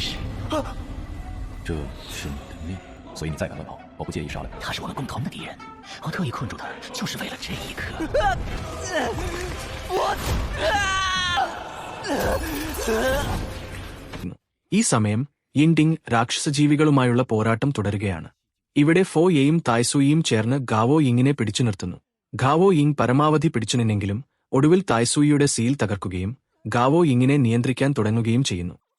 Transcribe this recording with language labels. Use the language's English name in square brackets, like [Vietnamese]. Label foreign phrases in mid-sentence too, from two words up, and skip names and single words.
[Chinese] 这是你的命，所以你再敢乱跑，我不介意杀了你。他是我们共同的敌人，我特意困住他，就是为了这一刻。 [Malayalam] ഈ സമയം യിൻഡിങ് രാക്ഷസജീവികളുമായുള്ള പോരാട്ടം തുടരുകയാണ്. ഇവിടെ ഫോ യെയും തായ്സൂയിയും ചേർന്ന് ഗാവോ യിങ്ങിനെ പിടിച്ചു നിർത്തുന്നു. ഗാവോ യിങ് പരമാവധി പിടിച്ചുനിന്നെങ്കിലും ഒടുവിൽ തായ്സൂയിയുടെ സീൽ തകർക്കുകയും ഗാവോ യിങ്ങിനെ നിയന്ത്രിക്കാൻ തുടങ്ങുകയും ചെയ്യുന്നു.